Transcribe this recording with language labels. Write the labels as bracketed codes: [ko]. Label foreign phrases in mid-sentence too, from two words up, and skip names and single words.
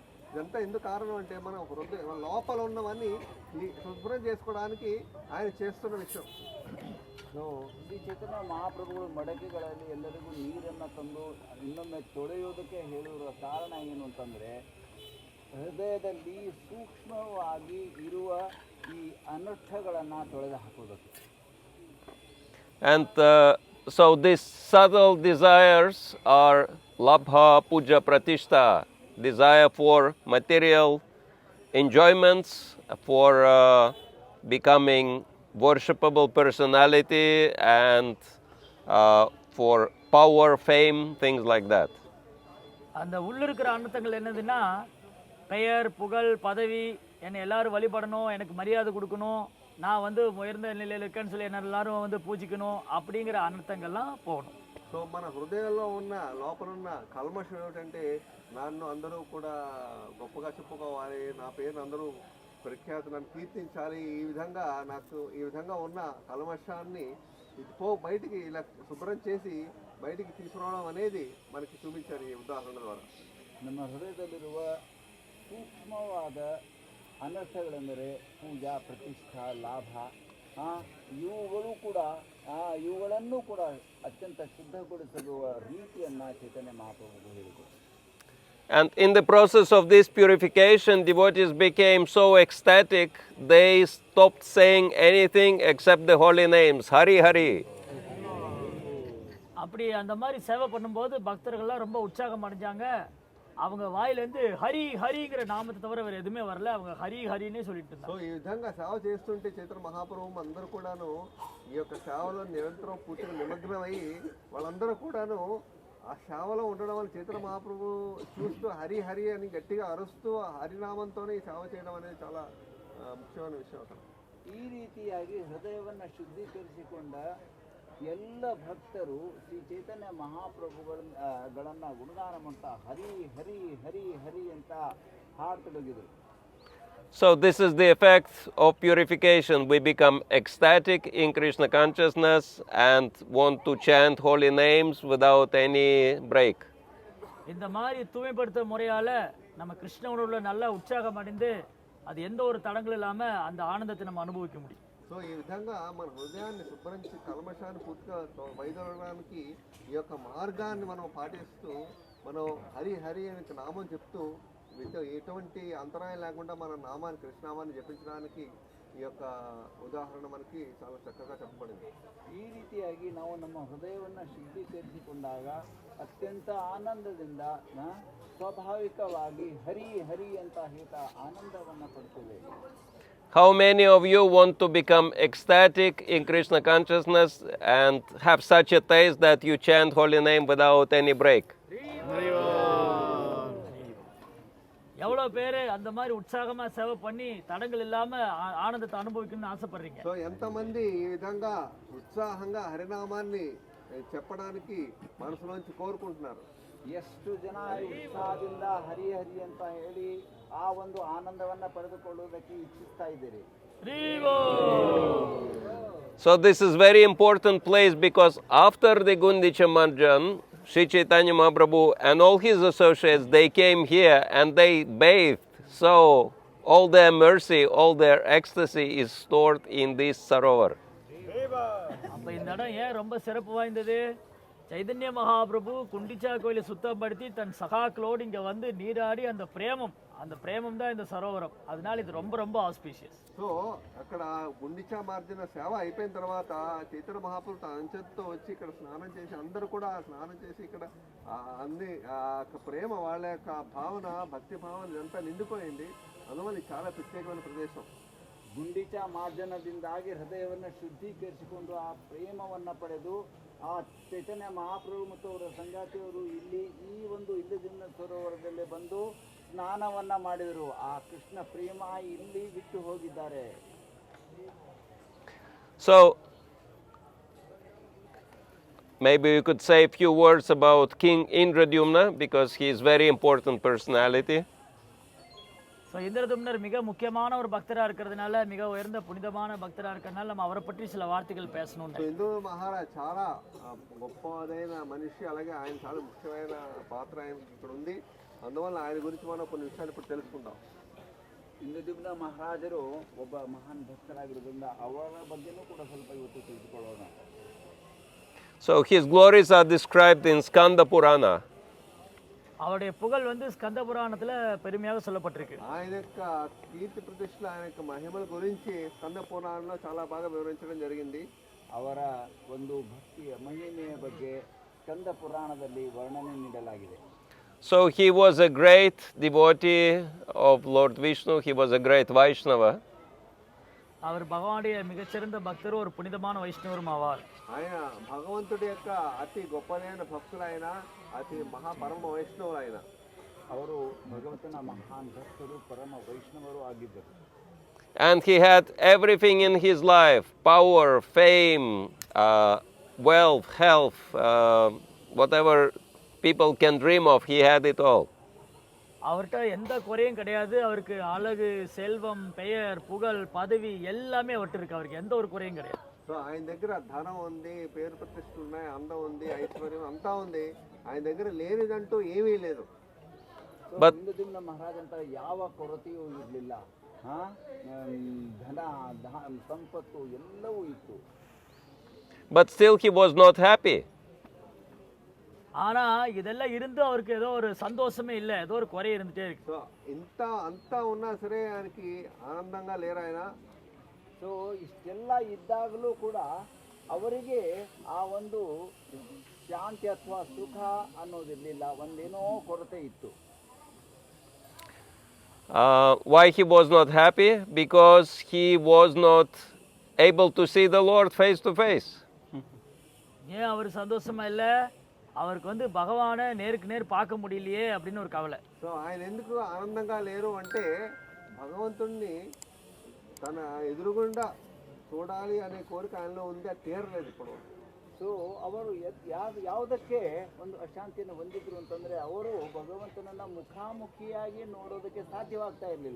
[te] ఇదంతా ఎందుకు కారణం అంటే మనం హృదయ లోపల ఉన్నవన్నీ శుభ్రం చేసుకోవడానికి ఆయన చేస్తున్న విషయం. [kn] ಸೊ ಶ್ರೀ ಚೈತನ್ಯ ಮಹಾಪ್ರಭುಗಳು ಮಡಕೆಗಳಲ್ಲಿ ಎಲ್ಲರಿಗೂ ನೀರನ್ನು ತಂದು ಇನ್ನೊಮ್ಮೆ ತೊಳೆಯೋದಕ್ಕೆ ಹೇಳಿರುವ ಕಾರಣ ಏನು ಅಂತಂದರೆ ಹೃದಯದಲ್ಲಿ ಸೂಕ್ಷ್ಮವಾಗಿ ಇರುವ ಈ ಅನರ್ಥಗಳನ್ನು ತೊಳೆದು ಹಾಕೋದಕ್ಕೆ. [en] And so these subtle desires are labha, puja, pratishta, desire for material enjoyments, for becoming worshipable personality, and for power, fame, things like that. [ta] அந்த உள்ளிருக்கிற அனர்த்தங்கள் என்னதுன்னா பெயர், புகழ், பதவி, என்னை எல்லாரும் வழிபடணும், எனக்கு மரியாதை கொடுக்கணும், நான் வந்து உயர்ந்த நிலையில் இருக்கேன்னு சொல்லி என்ன எல்லாரும் வந்து பூஜிக்கணும், அப்படிங்கிற அனர்த்தங்கள்லாம் போகணும். [te] సో మన హృదయంలో ఉన్న లోపల ఉన్న కల్మషం ఏమిటంటే నన్ను అందరూ కూడా గొప్పగా చెప్పుకోవాలి, నా పేరును అందరూ ప్రఖ్యాతి, నన్ను కీర్తించాలి, ఈ విధంగా ఉన్న కల్మషాన్ని బయటికి ఇలా శుభ్రం చేసి బయటికి తీసుకురావడం అనేది మనకి చూపించారు ఈ ఉదాహరణ ద్వారా. [kn] ನಮ್ಮ ಹೃದಯದಲ್ಲಿರುವ ಸೂಕ್ಷ್ಮವಾದ ಅನರ್ಥಗಳೆಂದರೆ ಪೂಜಾ, ಪ್ರತಿಷ್ಠಾ, ಲಾಭ, ಇವುಗಳನ್ನು ಕೂಡ ಅತ್ಯಂತ ಶುದ್ಧಗೊಳಿಸುವ ರೀತಿಯನ್ನು ಚೈತನ್ಯ ಮಹಾಪ್ರಭುಗಳು ಹೇಳಿದರು. [en] And in the process of this purification, devotees became so ecstatic, they stopped saying anything except the holy names, Hari Hari. [ta] அப்படி அந்த மாதிரி சேவை பண்ணும்போது பக்தர்கள்லாம் ரொம்ப உற்சாகம் அடைஞ்சாங்க. அவங்க వాయిలేంది హరి హరిங்கிற నామத்தை தவிர வேற எதுமே வரல, அவங்க హరి హరినే சொல்லிட்டு இருந்தாங்க. [te] సో ఈ విధంగా సేవ చేస్తుంటే చైతన్య మహాప్రభు అందరూ కూడాను ఈ యొక్క సేవలో నిరంతరం పూర్తిగా నిమగ్నమై వాళ్ళందరూ కూడాను ఆ సేవలో ఉండడం వల్ల చైతన్య మహాప్రభు చూస్తూ హరి హరి అని గట్టిగా అరుస్తూ హరినామంతోనే ఈ సేవ చేయడం అనేది చాలా ముఖ్యమైన విషయం అక్కడ. [kn] ಈ ರೀತಿಯಾಗಿ ಹೃದಯವನ್ನು ಶುದ್ಧೀಕರಿಸಿಕೊಂಡ ಎಲ್ಲ ಭಕ್ತರು ಶ್ರೀ ಚೈತನ್ಯ ಮಹಾಪ್ರಭುಗಳನ್ನು ಗುಣಗಾನ ಮಾಡ್ತಾ ಹರಿ ಹರಿ ಹರಿ ಹರಿ ಅಂತ ಹಾಡತೊಡಗಿದರು. [en] So this is the effect of purification. We become ecstatic in Krishna consciousness and want to chant holy names without any break. [ta] இந்த மாதிரி தூய்மைப்படுத்த முறையால நம்ம கிருஷ்ண உணர்வுல நல்லா உற்சாகம் அடைந்து அது எந்த ஒரு தடங்களும் இல்லாம அந்த ஆனந்தத்தை நம்ம அனுபவிக்க முடியும். [te] సో ఈ విధంగా మన హృదయాన్ని శుభ్రించి కల్మషాన్ని పూర్తిగా వైదొలగడానికి ఈ యొక్క మార్గాన్ని మనం పాటిస్తూ మనం హరి హరి అనే నామం చెప్తూ ఎటువంటి అంతరాయం లేకుండా మన నామాన్ని కృష్ణనామాన్ని జపించడానికి ఈ ఈ యొక్క ఉదాహరణ మనకి చాలా చక్కగా చెప్పబడింది. [kn] ಈ ರೀತಿಯಾಗಿ ನಾವು ನಮ್ಮ ಹೃದಯವನ್ನು ಶುದ್ಧೀಕರಿಸಿಕೊಂಡಾಗ ಅತ್ಯಂತ ಆನಂದದಿಂದ ಸ್ವಾಭಾವಿಕವಾಗಿ ಹರಿ ಹರಿ ಅಂತ ಹೇಳ್ತಾ ಆನಂದವನ್ನು ಪಡ್ತೇವೆ. [en] How many of you want to become ecstatic in Krishna consciousness and have such a taste that you chant holy name without any break? [ta] எவ்வளோ பேர் அந்த மாதிரி உற்சாகமாக சேவை பண்ணி தடங்கள் இல்லாமல் ஆனந்தத்தை அனுபவிக்கணும்னு ஆசைப்படுறீங்க? [te] సో ఎంతమంది ఈ విధంగా ఉత్సాహంగా హరినామాన్ని చెప్పడానికి మనసులోంచి కోరుకుంటున్నారు? [kn] ಎಷ್ಟು ಜನ ಉತ್ಸಾಹದಿಂದ ಹರಿ ಹರಿ ಅಂತ ಹೇಳಿ ಆ ಒಂದು ಆನಂದವನ್ನು ಪಡೆದುಕೊಳ್ಳುವುದಕ್ಕೆ ಇಚ್ಛಿಸ್ತಾ ಇದ್ದೀರಿ? [en] So this is very important place because after the Gundicha Marjan, Sri Chaitanya Mahaprabhu and all his associates, they came here and they bathed. So all their mercy, all their ecstasy is stored in this Sarovar. [ta] அப்போ இந்த இடம் ஏன் ரொம்ப சிறப்பு வாய்ந்தது? சைதன்ய மகாபிரபு குண்டிச்சா கோயிலை சுத்தப்படுத்தி தன் சகாக்களோடு இங்கே வந்து நீராடி அந்த பிரேமம் தான் இந்த சரோவரம். அதனால இது ரொம்ப ரொம்ப ఆస్పీషియస్. [te] సో అక్కడ గుండిచా మార్జన సేవ అయిపోయిన తర్వాత చైతన్య మహాప్రభు తన అంచెతో వచ్చి ఇక్కడ స్నానం చేసి అందరూ కూడా స్నానం చేసి ఇక్కడ అన్ని ప్రేమ వాళ్ళ యొక్క భావన భక్తి భావన ఇదంతా నిండిపోయింది. అందువల్ల ఇది చాలా ప్రత్యేకమైన ప్రదేశం. [kn] ಗುಂಡಿಚಾ ಮಾರ್ಜನದಿಂದಾಗಿ ಹೃದಯವನ್ನು ಶುದ್ಧೀಕರಿಸಿಕೊಂಡು ಆ ಪ್ರೇಮವನ್ನು ಪಡೆದು ಆ ಚೈತನ್ಯ ಮಹಾಪ್ರಭು ಮತ್ತು ಅವರ ಸಂಗಾತಿಯವರು ಇಲ್ಲಿ ಈ ಒಂದು ಇಂದ್ರದ್ಯುಮ್ನ ಸರೋವರದಲ್ಲಿ ಬಂದು ಸ್ನಾನವನ್ನು ಮಾಡಿದರು. ಆ ಕೃಷ್ಣ ಪ್ರೇಮ ಇಲ್ಲಿ ಬಿಟ್ಟು ಹೋಗಿದ್ದಾರೆ. [en] So maybe you could say a few words about King Indradyumna because he is very important personality. [ta] ஸோ இந்திரதும்னர் மிக முக்கியமான ஒரு பக்தராக இருக்கிறதுனால, மிக உயர்ந்த புனிதமான பக்தராக இருக்கிறதுனால நம்ம அவரை பற்றி சில வார்த்தைகள் பேசணும். [te] ఇంద్రద్యుమ్న మహారాజ్ చాలా గొప్పదైన మనిషి, అలాగే ఆయన చాలా ముఖ్యమైన పాత్ర ఆయనకి ఇక్కడ ఉంది. అందువల్ల ఆయన గురించి మనం కొన్ని విషయాలు ఇప్పుడు తెలుసుకుందాం. [kn] ಇಂದ್ರದ್ಯುಮ್ನ ಮಹಾರಾಜರು ಒಬ್ಬ ಮಹಾನ್ ಭಕ್ತರಾಗಿರೋದ್ರಿಂದ ಅವರ ಬಗ್ಗೆನೂ ಕೂಡ ಸ್ವಲ್ಪ ಇವತ್ತು ತಿಳಿದುಕೊಳ್ಳೋಣ. [en] So his glories are described in Skanda Purana. [ta] அவருடைய புகழ் வந்து ஸ்கந்த புராணத்தில் பெருமையாக சொல்லப்பட்டிருக்கு. [te] ఆయన యొక్క కీర్తి ప్రతిష్టలు, ఆయన యొక్క మహిమల గురించి స్కంద పురాణంలో చాలా బాగా వివరించడం జరిగింది. [kn] ಅವರ ಒಂದು ಭಕ್ತಿಯ ಮಹಿಮೆಯ ಬಗ್ಗೆ ಸ್ಕಂದ ಪುರಾಣದಲ್ಲಿ ವರ್ಣನೆ ನೀಡಲಾಗಿದೆ. [en] So he was a great devotee of Lord Vishnu. He was a great Vaishnava. [ta] அவர் பகவானுடைய மிகச்சிறந்த பக்தரும் ஒரு புனிதமான வைஷ்ணவரும் ஆவார். [te] ఆయన భగవంతుడి యొక్క అతి గొప్పదైన భక్తులు, ఆయన అతి మహాపరమ వైష్ణవులు. ఆయన [kn] ಅವರು ಭಗವಂತನ ಮಹಾನ್ ಭಕ್ತರು, ಪರಮ ವೈಷ್ಣವರು ಆಗಿದ್ದರು. [en] And he had everything in his life: power, fame, wealth, health, whatever people can dream of, he had it all. [ta] அவர்கிட்ட எந்த குறையும் கிடையாது. அவருக்கு அழகு, செல்வம், பெயர், புகழ், பதவி எல்லாமே அவர்கிட்ட இருக்கு. அவருக்கு எந்த ஒரு குறையும் கிடையாது. [te] సో ఆయన దగ్గర ధనం ఉంది, పేరు ప్రతిష్టలు ఉన్నాయి, అందం ఉంది, ఐశ్వర్యం అంతా ఉంది. ఆయన దగ్గర లేనిదంటూ ఏమీ లేదు. [kn] ಇಂದ್ರದ್ಯುಮ್ನ ಮಹಾರಾಜ್ ಅಂತ ಯಾವ ಕೊರತೆಯೂ ಇರಲಿಲ್ಲ. ಧನ, ಸಂಪತ್ತು ಎಲ್ಲವೂ ಇತ್ತು. [en] But still he was not happy. [ta] ஆனா இதெல்லாம் இருந்து அவருக்கு ஏதோ ஒரு சந்தோஷமே இல்லை, ஏதோ ஒரு குறை இருந்துட்டே இருக்கு. [te] సో ఇంత అంతా ఉన్నా సరే ఆయనకి ఆనందంగా లేరు ఆయన. [kn] ಸೊ ಇಷ್ಟೆಲ್ಲ ಇದ್ದಾಗಲೂ ಕೂಡ ಅವರಿಗೆ ಆ ಒಂದು ಶಾಂತಿ ಅಥವಾ ಸುಖ ಅನ್ನೋದಿರಲಿಲ್ಲ. ಒಂದೇನೋ ಕೊರತೆ ಇತ್ತು. [en] Why he was not happy? Because he was not able to see the Lord face to face. [ta] ஏன் அவர் சந்தோஷமா இல்லை? அவருக்கு வந்து பகவானை நேருக்கு நேர் பார்க்க முடியலையே அப்படின்னு ஒரு கவலை. [te] సో ఆయన ఎందుకు ఆనందంగా లేరు అంటే భగవంతుణ్ణి తన ఎదురుగుండా చూడాలి అనే కోరిక ఆయనలో ఉంది, అది తీరలేదు ఇప్పుడు. [kn] ಸೊ ಅವರು ಯಾವುದಕ್ಕೆ ಒಂದು ಅಶಾಂತಿಯನ್ನು ಹೊಂದಿದ್ರು ಅಂತಂದರೆ ಅವರು ಭಗವಂತನನ್ನು ಮುಖಾಮುಖಿಯಾಗಿ ನೋಡೋದಕ್ಕೆ ಸಾಧ್ಯವಾಗ್ತಾ ಇರಲಿಲ್ಲ.